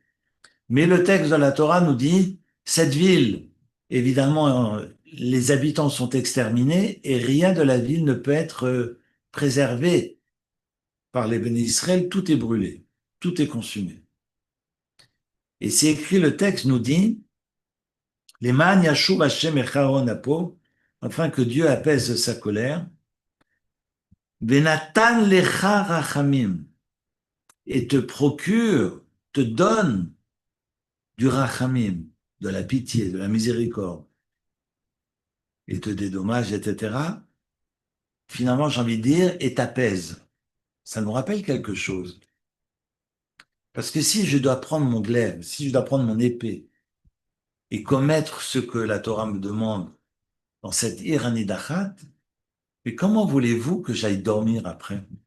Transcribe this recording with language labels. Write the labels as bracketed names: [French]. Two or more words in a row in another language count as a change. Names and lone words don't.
[French] Mais le texte de la Torah nous dit, cette ville, évidemment, les habitants sont exterminés et rien de la ville ne peut être préservé par les bénis Israël. Tout est brûlé, tout est consumé. Et c'est écrit, le texte nous dit, [Hebrew] למען ישוב השם מחרון אפו, [French] afin que Dieu apaise sa colère. [Hebrew] ונתן לך רחמים, [French] et te procure, te donne du rachamim, de la pitié, de la miséricorde, et te dédommage, etc. Finalement, j'ai envie de dire, et t'apaise. Ça nous rappelle quelque chose. Parce que si je dois prendre mon glaive, si je dois prendre mon épée, et commettre ce que la Torah me demande dans cette iranidachat, mais comment voulez-vous que j'aille dormir après?